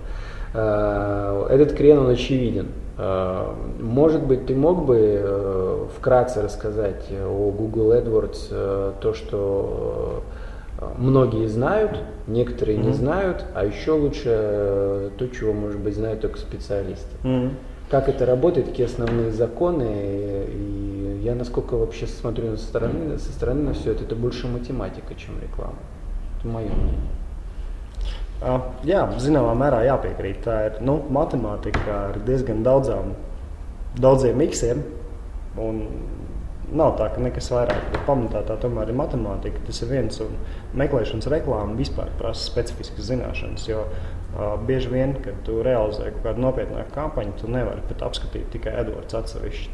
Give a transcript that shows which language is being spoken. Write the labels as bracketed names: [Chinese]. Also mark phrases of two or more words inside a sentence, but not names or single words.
[Russian] Этот крен, он очевиден. Может быть, ты мог бы вкратце рассказать о Google AdWords, то, что многие знают, некоторые не знают, а еще лучше то, чего, может быть, знают только специалисты. Как это работает, какие основные законы, и я насколько вообще смотрю со стороны на все это, это больше математика, чем реклама. Это мое мнение. [Latvian] Jā, zināmā mērā jāpiekrīt. Tā ir matemātika ar diezgan daudziem miksiem. Un nav tā, ka nekas vairāk, bet pamatā tā tomēr ir matemātika, tas ir viens, un meklēšanas reklāma vispār prasa specifiskas zināšanas, jo bieži vien, kad tu realizē kaut kādu nopietnāku kampaņu, tu nevari pat apskatīt tikai AdWords atsevišķi.